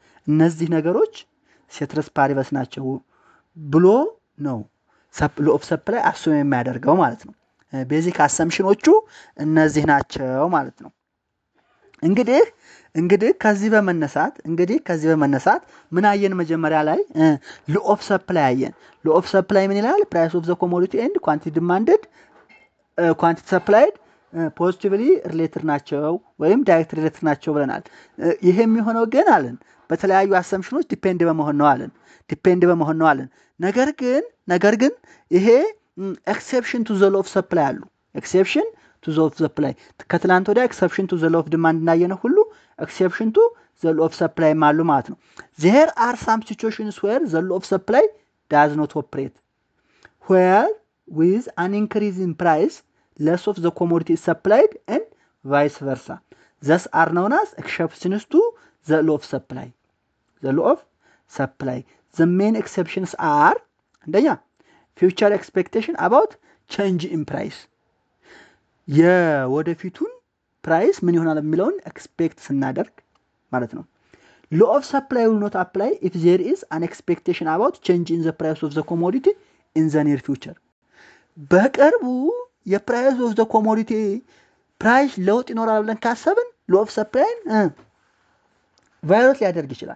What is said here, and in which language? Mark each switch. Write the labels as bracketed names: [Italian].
[Amharic] እነዚህ ነገሮች ሴትረስ ፓሪበስ ናቸው ብሎ ነው ሎ ኦፍ ሰፕላይ አሱም የሚያደርገው ማለት ነው። ቤዚክ አሰምሽኖቹ እነዚህ ናቸው ማለት ነው። እንግዲህ ከዚህ በመነሳት ምን አየን? መጀመሪያ ላይ ሎ ኦፍ ሰፕላይ አየን። ሎ ኦፍ ሰፕላይ ምን ይላል? ፕራይስ ኦፍ ዘ ኮሞዲቲ ኤንድ ኳንቲቲ ዲማንድድ ኳንቲቲ ሰፕላይድ ፖዚቲቭሊ ሪሌትድ ናቸው ወይም ዳይሬክት ሪሌትድ ናቸው ብለናል። ይሄ የሚሆነው ግን አለን በተለያዩ አሰምሽኖች ዲፔንድ በመሆን ነው አለን። ነገር ግን ይሄ [English] ኤክሴፕሽን ቱ ዘ ሎ ኦፍ ሰፕላይ አሉ። ኤክሴፕሽን ቱ ዘ ሎ ኦፍ ሰፕላይ ከትላንት ወዲያ ኤክሴፕሽን ቱ ዘ ሎ ኦፍ ዲማንድ እንዳየነው ሁሉ ኤክሴፕሽን ቱ ዘ ሎ ኦፍ ሰፕላይ አሉ ማለት ነው። ዜር አር ሳም ሲቹዌሽንስ ዌር ዘ ሎ ኦፍ ሰፕላይ ዳዝ ኖት ኦፕሬት ዌር ዊዝ አን ኢንክሪዝ ኢን ፕራይስ less of the commodity is supplied and vice versa. Thus are known as exceptions to the law of supply. The main exceptions are future expectation about change in price. [Amharic] የወደፊቱን ፕራይስ ምን ይሆናል የሚለውን ኤክስፔክት ስናደርግ ማለት ነው። [English] law of supply will not apply if there is an expectation about change in the price of the commodity in the near future. [Amharic] በቅርቡ የፕራይስ ኦፍ ዘ ኮሞዲቲ ፕራይስ ለውጥ ይኖራል ብለን ካሰብን ሎ ኦፍ ሰፕላይን ቫዮሌት ሊያደርግ